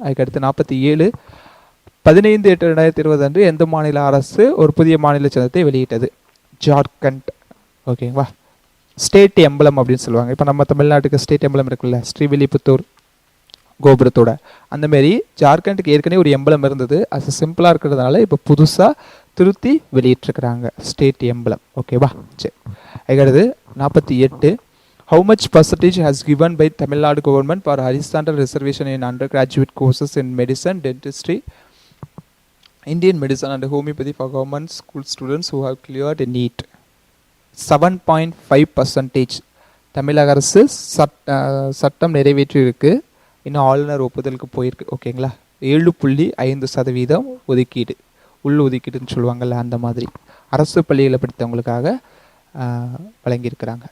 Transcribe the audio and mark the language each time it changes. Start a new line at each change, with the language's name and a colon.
Tamil: அதுக்கடுத்து 47, 15/8/2020 அன்று எந்த மாநில அரசு ஒரு புதிய மாநில சின்னத்தை வெளியிட்டது? ஜார்க்கண்ட். ஓகேங்களா. ஸ்டேட் எம்பளம் அப்படின்னு சொல்லுவாங்க. இப்போ நம்ம தமிழ்நாட்டுக்கு ஸ்டேட் எம்பளம் இருக்குல்ல, ஸ்ரீவில்லிபுத்தூர் கோபுரத்தோட, அந்தமாரி ஜார்க்கண்டுக்கு ஏற்கனவே ஒரு எம்பளம் இருந்தது. அது சிம்பிளாக இருக்கிறதுனால இப்போ புதுசாக திருத்தி வெளியிட்டிருக்கிறாங்க ஸ்டேட் எம்பளம். ஓகேவா, சரி. அதுக்கடுத்து 48,
English: how much percentage has given by Tamil Nadu government for horizontal reservation in undergraduate courses in medicine, dentistry, Indian medicine and homeopathy for government school students who have cleared a NEET?
Tamil: 7.5% தமிழக அரசு சட்டம் நிறைவேற்றியிருக்கு. இன்னும் ஆளுநர் ஒப்புதலுக்கு போயிருக்கு. ஓகேங்களா. 7.5% ஒதுக்கீடு, உள் ஒதுக்கீடுன்னு சொல்லுவாங்கள்ல, அந்த மாதிரி அரசு பள்ளியில் படித்தவங்களுக்காக வழங்கியிருக்கிறாங்க.